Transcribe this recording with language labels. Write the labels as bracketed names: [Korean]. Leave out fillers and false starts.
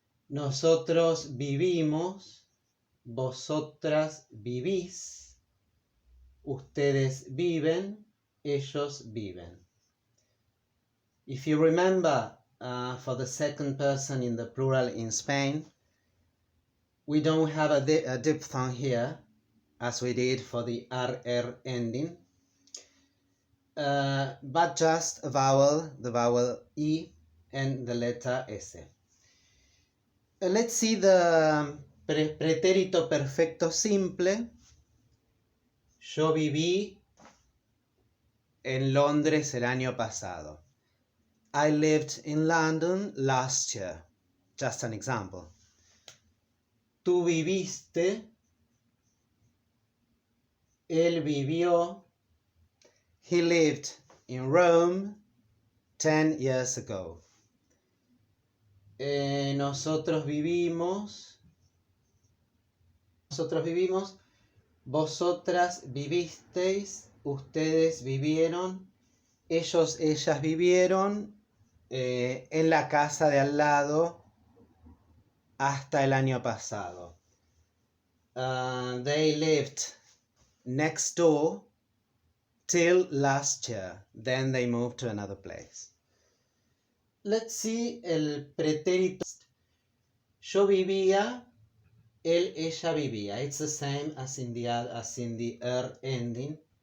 [Spanish] Nosotros vivimos, vosotras vivís, ustedes viven, ellos viven. [English] If you remember, for the second person in the plural in Spain, we don't have a diphthong here, as we did for the RR ending, but just a vowel, the vowel I and the letter S. Let's see the pretérito perfecto simple. [Spanish] Yo viví en Londres el año pasado. [English] I lived in London last year. Just an example. [Spanish] Tú viviste. Él vivió. [English] He lived in Rome 10 years ago. [Spanish] Nosotros vivimos. Vosotras vivisteis. Ustedes vivieron. Ellos, ellas vivieron en la casa de al lado hasta el año pasado. [English] They lived next door till last year. Then they moved to another place. Let's see el pretérito. [Spanish] Yo vivía, él, ella vivía. [English] It's the same as in the ending.